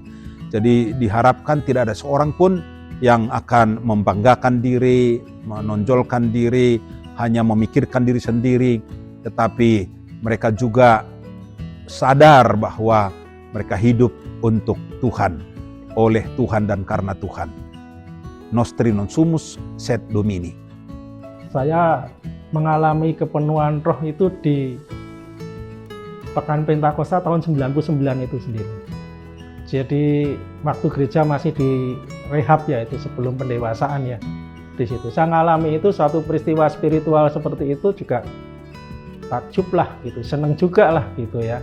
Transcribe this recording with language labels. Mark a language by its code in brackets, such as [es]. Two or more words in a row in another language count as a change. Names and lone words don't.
[id] Jadi diharapkan tidak ada seorang pun yang akan membanggakan diri, menonjolkan diri, hanya memikirkan diri sendiri, tetapi mereka juga sadar bahwa mereka hidup untuk Tuhan, oleh Tuhan dan karena Tuhan. [la] Nostri non sumus sed Domini. [id] Saya mengalami kepenuhan roh itu di Pekan Pentakosta tahun 99 itu sendiri. Jadi waktu gereja masih di rehab ya, itu sebelum pendewasaan ya. di situ. Saya ngalami itu suatu peristiwa spiritual seperti itu juga takjub lah gitu, seneng juga lah gitu ya.